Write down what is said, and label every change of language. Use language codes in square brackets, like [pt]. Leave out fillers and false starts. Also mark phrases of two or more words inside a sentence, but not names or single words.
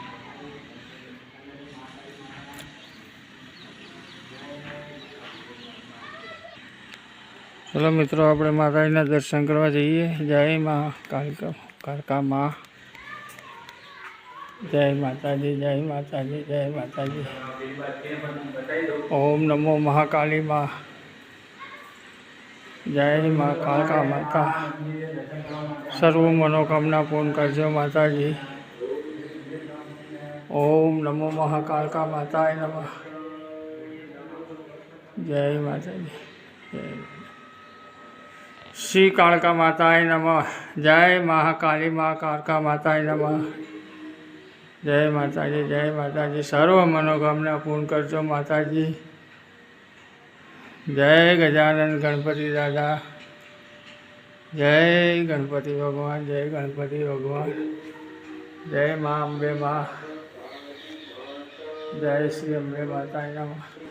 [hi] चलो मित्रों अपने माताजीना दर्शन करवा जाइए। जय माँ कालका माँ। जय माता जी। जय माता जी। जय माता जी। ओम नमो महाकाली माँ। जय माँ कालका माता। [gu] સર્વ મનોકામના પૂર્ણ કરજો માતા જી। [hi] ओम नमो महाकालका माताय नमः। जय माता जी। जय श्री कालका माताय नमः। जय महाकाली माँ कालका माताय नमः। जय माता जी। जय माता जी। [gu] સર્વ મનોકામના પૂર્ણ કરજો માતા જી। [hi] जय गजानन गणपति दादा। जय गणपति भगवान। जय गणपति भगवान। जय माँ अम्बे माँ। जय श्री अम्बे माताय नमः।